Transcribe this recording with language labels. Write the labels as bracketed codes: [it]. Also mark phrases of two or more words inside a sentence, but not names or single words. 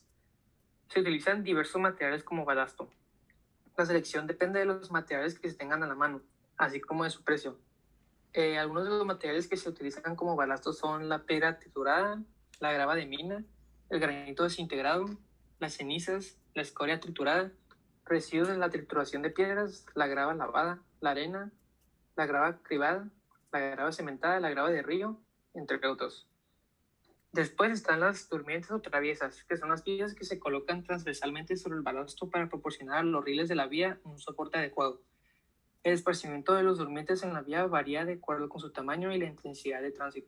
[es] Se utilizan diversos materiales como balasto. La selección depende de los materiales que se tengan a la mano, así como de su precio. Algunos de los materiales que se utilizan como balasto son la piedra triturada, la grava de mina, el granito desintegrado, las cenizas, la escoria triturada, residuos de la trituración de piedras, la grava lavada, la arena, la grava cribada, la grava cementada, la grava de río, entre otros. Después están las durmientes o traviesas, que son las vías que se colocan transversalmente sobre el balasto para proporcionar a los rieles de la vía un soporte adecuado. El esparcimiento de los durmientes en la vía varía de acuerdo con su tamaño y la intensidad de tránsito.